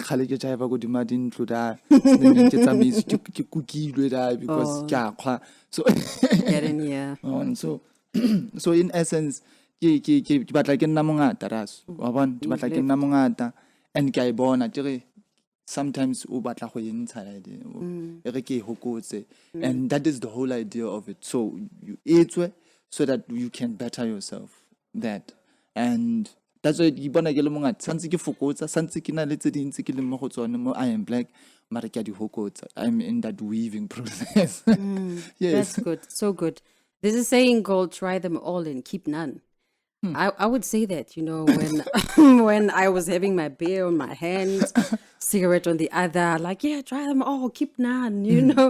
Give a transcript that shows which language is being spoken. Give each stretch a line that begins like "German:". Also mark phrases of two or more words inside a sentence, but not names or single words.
English: So so in essence, and sometimes
Tswana: o batla go entsha
English: and that is the whole idea of it. So you etswe so that you can better yourself. That and that's why you
Tswana: bona ke le mongata santse ke fokotsa santse ke na le tse dintsi ke le mo go tsone mo
English: I am black
Tswana: mara ke a di hokotsa.
English: I'm in that weaving process. Yes, that's good, so good. There's a saying called "try them all and keep none." I would say that, you know, when when I was having my beer on my hand, cigarette on the other, like, yeah, try them all, keep none, you know.